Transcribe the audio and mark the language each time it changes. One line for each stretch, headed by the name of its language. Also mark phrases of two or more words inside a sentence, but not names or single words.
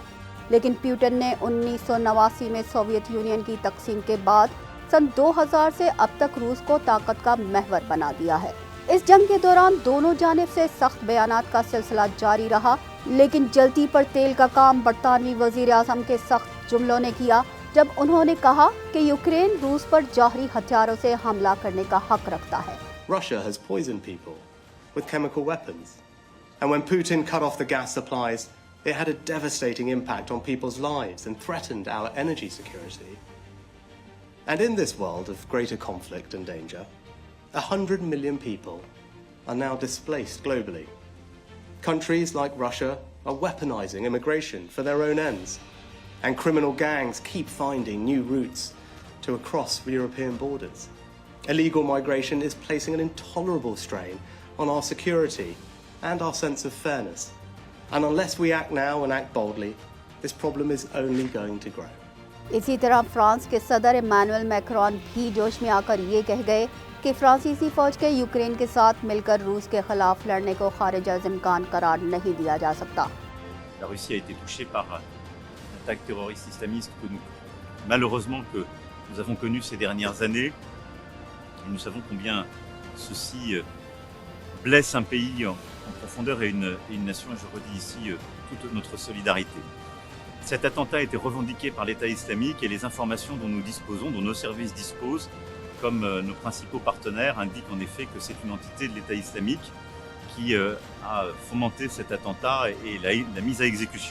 Urdu: لیکن پوتن نے 1989 میں سوویت یونین کی تقسیم کے بعد سن 2000 سے اب تک روس کو طاقت کا محور بنا دیا ہے. اس جنگ کے دوران دونوں جانب سے سخت بیانات کا سلسلہ جاری رہا، لیکن جلتی پر تیل کا کام برطانوی وزیر اعظم کے سخت جملوں نے کیا جب انہوں نے کہا کہ یوکرین روس پر جوہری ہتھیاروں سے حملہ کرنے کا حق رکھتا ہے.
English: Russia has poisoned people with chemical weapons. And when Putin cut off the gas supplies, it had a devastating impact on people's lives and threatened our energy security. And in this world of greater conflict and danger, 100 million people are now displaced globally. Countries like Russia are weaponizing immigration for their own ends, and criminal gangs keep finding new routes to cross European borders. Illegal migration is placing an intolerable strain on our security and our sense of fairness. And unless we act now and act boldly, this problem is only going to grow.
Urdu: اسی طرح فرانس کے صدر ایمانوئل میکرون بھی جوش میں آکر یہ کہہ گئے کہ فرانسیسی فوج کے یوکرین کے ساتھ مل کر روس کے خلاف لڑنے کو خارج از امکان قرار نہیں دیا جا سکتا.
French: La Russie a été touchée par l'attaque terroriste islamiste que malheureusement que nous avons connue ces dernières années. Et nous savons combien ceci blesse un pays en profondeur et une nation. Et je redis ici toute notre solidarité. Cet attentat a été revendiqué par l'État islamique et les informations dont nous disposons, dont nos services disposent, comme nos principaux partenaires, indiquent en effet que c'est une entité de l'État islamique qui a fomenté cet attentat et la mise à exécution.